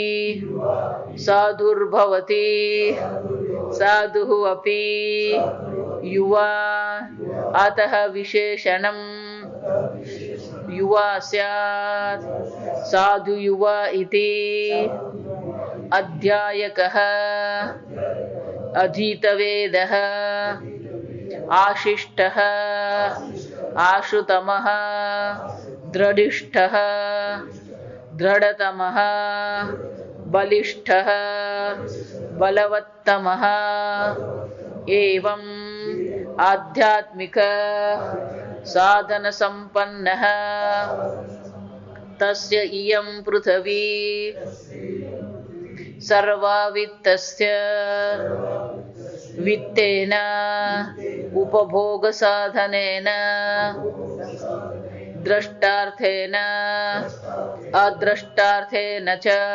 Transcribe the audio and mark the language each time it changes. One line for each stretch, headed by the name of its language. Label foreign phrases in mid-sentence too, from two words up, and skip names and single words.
Sanskrit: साधुर्भवति साधुः अपि युवा अतः विशेषणं युवा स्यात् साधु युवा इति अध्यायकः अधीतवेदः आशिष्टः आशुतमः દ્રઢિષ્ઠઃ દ્રઢતમઃ બલિષ્ઠઃ બલવત્તમઃ એવં આધ્યાત્મિક સાધન સંપન્નઃ તસ્ય ઇયં પૃથ્વી સર્વા વિત્તસ્ય વિત્તેન ઉપભોગ સાધનેન દ્રષ્ટાર્થેન અદ્રષ્ટાર્થેન ચ